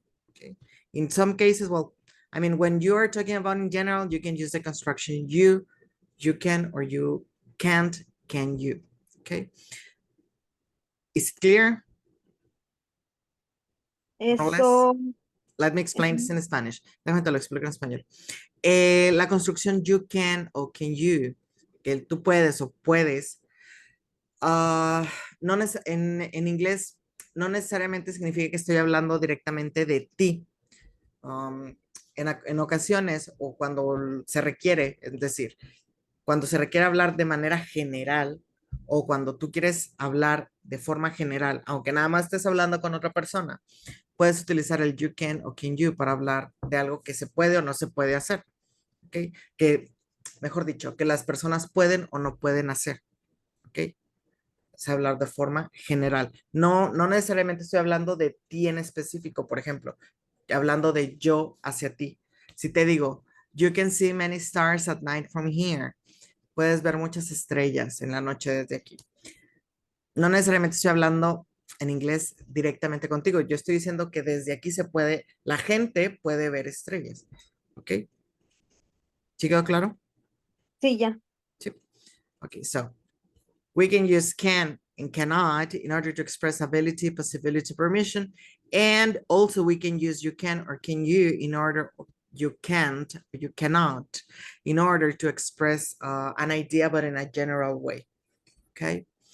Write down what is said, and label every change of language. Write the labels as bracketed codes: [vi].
[en] Okay, in some cases, well, I mean, when you are talking about in general, you can use the construction you can, or you can't, can you. Okay, is it clear? More or less? [es] Eso, [en] Let me explain this in Spanish. [es] Déjame te lo explico en español. La construcción you can o can you, que tú puedes o puedes, no en inglés no necesariamente significa que estoy hablando directamente de ti. En ocasiones o cuando se requiere, es decir, cuando se requiere hablar de manera general o cuando tú quieres hablar de forma general, aunque nada más estés hablando con otra persona, puedes utilizar el you can o can you para hablar de algo que se puede o no se puede hacer. ¿Ok? Que, mejor dicho, que las personas pueden o no pueden hacer. ¿Ok? Es hablar de forma general. No necesariamente estoy hablando de ti en específico, por ejemplo, hablando de yo hacia ti. Si te digo, [en] you can see many stars at night from here. [es] Puedes ver muchas estrellas en la noche desde aquí. No necesariamente estoy hablando en inglés directamente contigo. Yo estoy diciendo que desde aquí la gente puede ver estrellas. ¿Ok? ¿Sí quedó claro? sí, ya. Sí. [en] Okay, so we can use can and cannot in order to express ability, possibility, permission. And also we can use you can or can you in order, you can't, you cannot, in order to express an idea, but in a general way. Okay.